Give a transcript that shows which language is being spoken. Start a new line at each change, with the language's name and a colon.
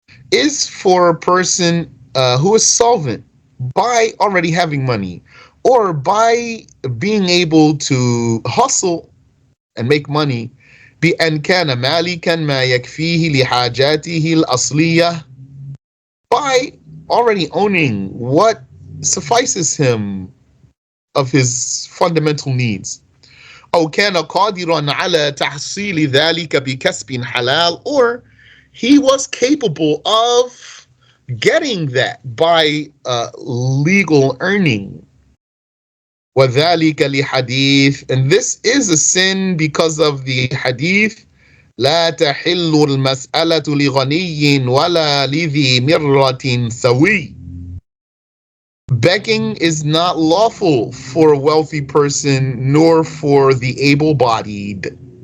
English: is for a person who is solvent by already having money or by being able to hustle and make money,
Arabic: بأن كان مالكا ما يكفيه لحاجاته الأصلية,
English: by already owning what suffices him of his fundamental needs.
Arabic: أو كان قادرا على تحصيل ذلك بكسب حلال,
English: or he was capable of getting that by legal earning.
Arabic: وذلك لحديث,
English: and this is a sin because of the hadith,
Arabic: لا تحل المسألة لغني ولا لذي مرة سوي.
English: Begging is not lawful for a wealthy person, nor for the able-bodied.